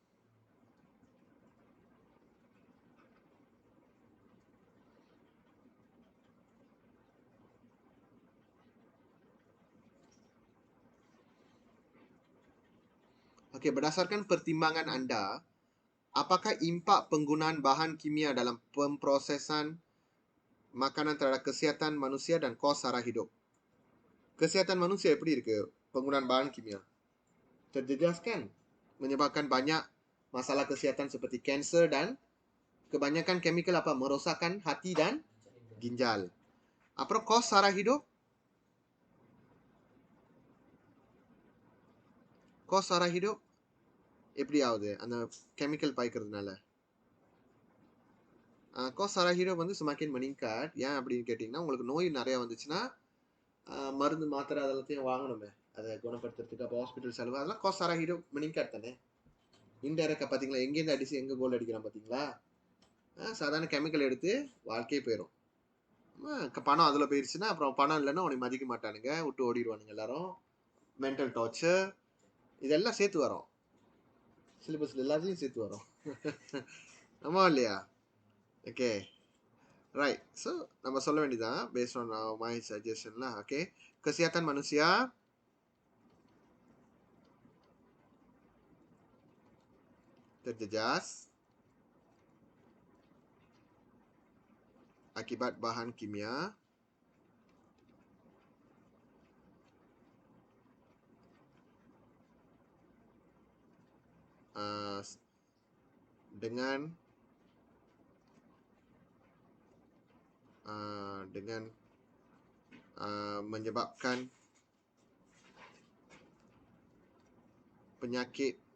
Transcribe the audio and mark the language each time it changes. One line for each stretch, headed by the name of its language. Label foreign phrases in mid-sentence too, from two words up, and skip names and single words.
Malay: Oke, berdasarkan pertimbangan Anda, apakah impak penggunaan bahan kimia dalam pemprosesan makanan terhadap kesehatan manusia dan kos sara hidup? Kesehatan manusia
Tamil: எப்படி இருக்கு
Malay: penggunaan bahan kimia? Terjelaskan menyebabkan banyak masalah kesehatan seperti kanser dan
English: kebanyakan chemical
Malay: apa merosakkan hati dan ginjal.
Tamil: அப்புறம்
Malay: kos sara hidup? Kos sara hidup
Tamil: எப்படி ஆகுது அந்த கெமிக்கல் பாய்க்கிறதுனால?
Malay: kos sara hidup வந்து semakin meningkat.
Tamil: ஏன் அப்படின்னு கேட்டிங்கன்னா, உங்களுக்கு நோய் நிறையா வந்துச்சுன்னா மருந்து மாத்திரை அதெல்லாத்தையும் வாங்கணுமே அதை குணப்படுத்துறதுக்கு. அப்போ ஹாஸ்பிட்டல் செலவு அதெல்லாம்
Malay: kos sara hidup meningkat
Tamil: தானே. இன்டைரக்டா பாத்தீங்களா, எங்கேருந்து அடிச்சு எங்க கோல் அடிக்கிறான் பாத்தீங்களா? சாதாரண கெமிக்கல் எடுத்து வாழ்க்கையே போயிடும். பணம் அதுல போயிருச்சுன்னா அப்புறம் பணம் இல்லைன்னா உனக்கு மதிக்க மாட்டானுங்க, விட்டு ஓடிடுவானுங்க எல்லாரும்.
English: mental torture
Tamil: இதெல்லாம் சேர்த்து வரும், சிலபஸ்ல எல்லாத்தையும் சேர்த்து வரும். ஆமா இல்லையா?
English: okay right.
Tamil: ஸோ நம்ம சொல்ல வேண்டியதான்
English: based on my suggestion.
Tamil: ஓகே,
Malay: kesehatan manusia terjejas akibat bahan kimia dengan menyebabkan penyakit